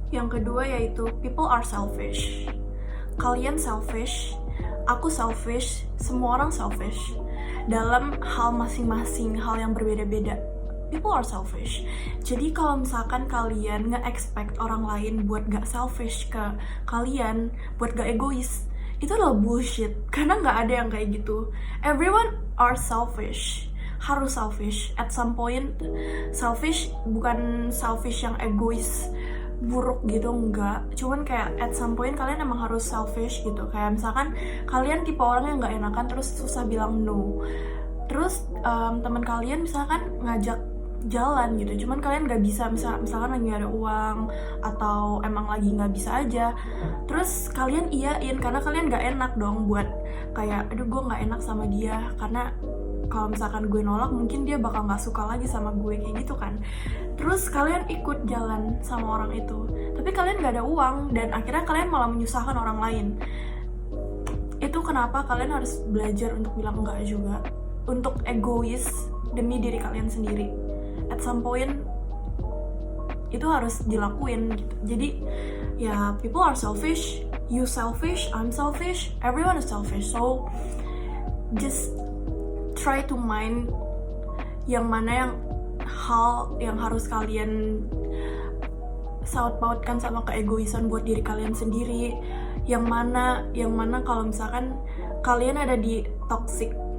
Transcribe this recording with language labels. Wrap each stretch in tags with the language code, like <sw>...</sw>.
<id>Yang kedua yaitu</id> <en>people are selfish.</en> <id>Kalian selfish, aku selfish, semua orang selfish dalam hal masing-masing, hal yang berbeda-beda.</id> <en>People are selfish.</en> <id>Jadi kalau misalkan kalian nge-expect orang lain buat gak selfish ke kalian, buat gak egois, itu adalah bullshit, karena gak ada yang kayak gitu.</id> <en>Everyone are selfish,</en> <id>harus</id> <en>selfish at some point.</en> <id>Selfish bukan selfish yang egois buruk gitu, enggak, cuman kayak</id> <en>at some point</en> <id>kalian emang harus selfish gitu. Kayak misalkan kalian tipe orang yang gak enakan terus susah bilang no, terus teman kalian misalkan ngajak jalan gitu, cuman kalian gak bisa, misalkan lagi gak ada uang atau emang lagi gak bisa aja, terus kalian iyain karena kalian gak enak dong buat kayak aduh gue gak enak sama dia, karena kalau misalkan gue nolak mungkin dia bakal gak suka lagi sama gue, kayak gitu kan. Terus kalian ikut jalan sama orang itu, tapi kalian gak ada uang dan akhirnya kalian malah menyusahkan orang lain. Itu kenapa kalian harus belajar untuk bilang enggak juga, untuk egois demi diri kalian sendiri.</id> <en>At some point</en> <id>itu harus dilakuin gitu. Jadi ya</id> <en>people are selfish, you selfish, I'm selfish, everyone is selfish. So just try to mind</en> <id>yang mana yang hal yang harus kalian saut pautkan sama keegoisan buat diri kalian sendiri, yang mana kalau misalkan kalian ada di toxic</id>